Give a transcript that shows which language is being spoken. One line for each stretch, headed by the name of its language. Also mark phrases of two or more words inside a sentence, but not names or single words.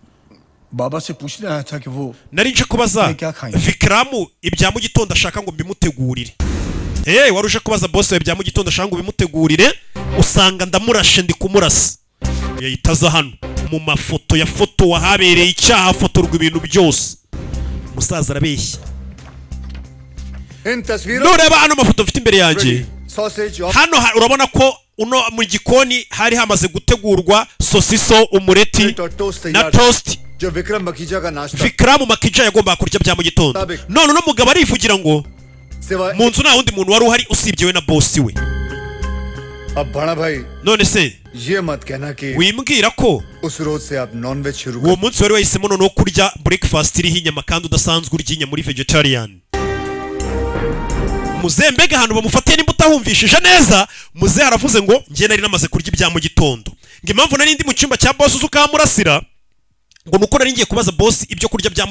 Hindi: बाबा से पूछ रहा था कि वो
Kinyarwanda: nari nje kubaza Vikramu ibya mu gitondo ashaka ngo mbimutegurire. Wari uje kubaza boss wawe ibya mu gitondo ashaka ngo bimutegurire usanga ndamurashe ndi kumurasa. Yahitaza hano mu mafoto ya foto wahabereye icyaha fotorwa ibintu byose. Musaza arabeshya. Nureba hano mafoto mfite imbere yanjye. Hano urabona ko uno mu gikoni hari hamaze gutegurwa sosiso umureti na toast.
Hindi: जो विक्रम मखीजा का नाश्ता
Kinyarwanda: Vikramu Makija yagomba kurya bya mu gitondo none no mugabo arivugira ngo mu nzu nta wundi muntu wari uhari usibye we na boss we.
Hindi: अब बड़ा भाई
Kinyarwanda: none se
Hindi: ये मत कहना कि
Kinyarwanda: wimbwira ko
Hindi: उस रोज से आप नॉनवेज शुरू
Kinyarwanda: uwo munsi wari wahisemo noneho kurya breakfast iriho inyama kandi udasanzwe urya inyama muri vegetarian. Muze mbega ahantu bamufatiye nimba utahumvishije neza muze haravuze ngo njye nari namaze kurya ibya mu gitondo ngo impamvu nari ndi mu cyumba cya boss ukamurasira ngo nuko nari ngiye kubaza boss ibyo kurya bya mu